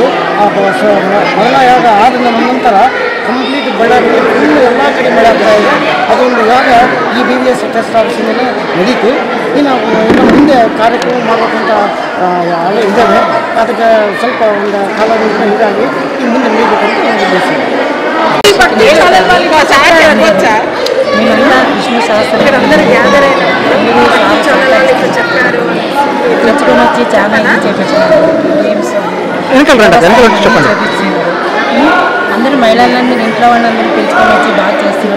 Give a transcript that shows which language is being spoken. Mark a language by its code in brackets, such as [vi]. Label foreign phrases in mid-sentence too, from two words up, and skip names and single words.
[kn] ಆ ವರ್ಣಯಾಗ ಆದ ನಂತರ ಕಂಪ್ಲೀಟ್ ಬಳ್ಳಾರಿಯಲ್ಲಿ ಫುಲ್ಲು ಎಲ್ಲ ಕಡೆ ಮಳೆ ಆಗ್ತಾ ಇದೆ. ಅದೊಂದು ಯಾಗ ಈ VVSS ಟ್ರಸ್ಟ್ ಆಫೀಸಿನಲ್ಲಿ ನಡೀತು. ಇನ್ನು ಮುಂದೆ ಕಾರ್ಯಕ್ರಮ ಮಾಡಬೇಕಂತ ಇದ್ದಾವೆ. ಅದಕ್ಕೆ ಸ್ವಲ್ಪ ಒಂದು ಕಾಲದಿಂದ ಹೀಗಾಗಿ ಈ ಮುಂದೆ ನಡೀಬೇಕಂತ ಒಂದು ಉದ್ದೇಶ ಇದೆ. [te] విష్ణు సహస్రం తెచ్చుకొని వచ్చి చాలా అందరూ మహిళలందరూ ఇంట్లో వాళ్ళందరూ పిలుచుకొని వచ్చి బాగా చేస్తున్నారు.